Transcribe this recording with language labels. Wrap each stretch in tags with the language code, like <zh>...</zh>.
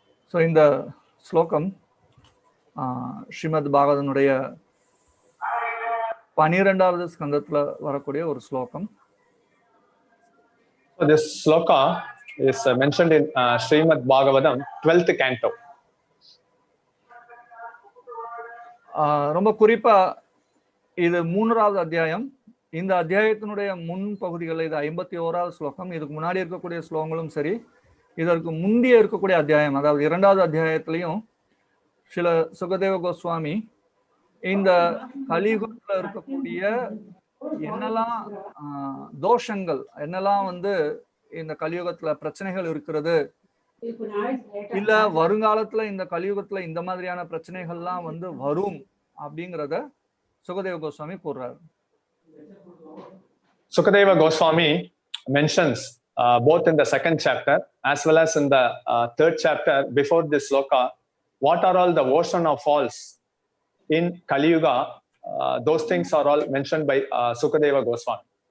<ta>So in the slokam, Srimad Bhagavatamனுடைய 12வது ஸ்கந்தத்துல வரக்கூடிய ஒரு ஸ்லோகம்.</ta> <en>So this sloka is mentioned in Srimad Bhagavatam 12th canto.</en> <ta>ரொம்ப குறிப்பா இது 3வது அத்தியாயம். இந்த அத்தியாயத்தினுடைய முன் பகுதிகளில் இது 51வது ஸ்லோகம். இதுக்கு முன்னாடி இருக்கக்கூடிய ஸ்லோகங்களும் சரி, இதற்கு முந்தைய இருக்கக்கூடிய அத்தியாயம், அதாவது 2வது அத்தியாயத்திலையும் சில சுகதேவ கோஸ்வாமி இந்த கலியுகத்துல இருக்கக்கூடிய என்னெல்லாம் தோஷங்கள், என்னெல்லாம் இந்த கலியுகத்துல பிரச்சனைகள் இருக்கிறது, இல்ல வருங்காலத்துல இந்த கலியுகத்துல இந்த மாதிரியான பிரச்சனைகள்லாம் வரும் அப்படிங்கறத Sukadeva Goswami கூறுறாரு.</ta> <en>Sukadeva Goswami mentions both in the 2nd chapter as well as in the 3rd chapter before this sloka what are all the ocean of falls in Kali Yuga. Those things are all mentioned by Sukadeva Goswami.</en>